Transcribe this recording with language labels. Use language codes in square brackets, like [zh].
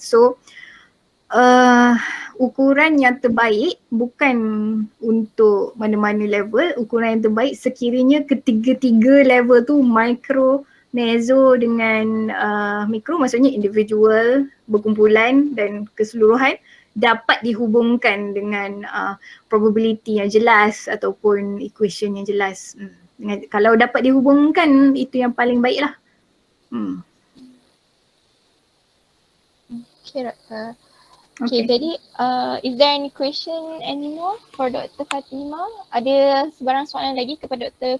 [ms] So ukuran yang terbaik bukan untuk mana-mana level, ukuran yang terbaik sekiranya ketiga-tiga level tu micro, meso dengan mikro, maksudnya individual, berkumpulan dan keseluruhan dapat dihubungkan dengan probability yang jelas ataupun equation yang jelas. Kalau dapat dihubungkan itu yang paling baik lah. Okay, Dr. [en] Okay, jadi is there any question anymore for Dr. Fatimah? [ms] Ada sebarang soalan lagi kepada Dr.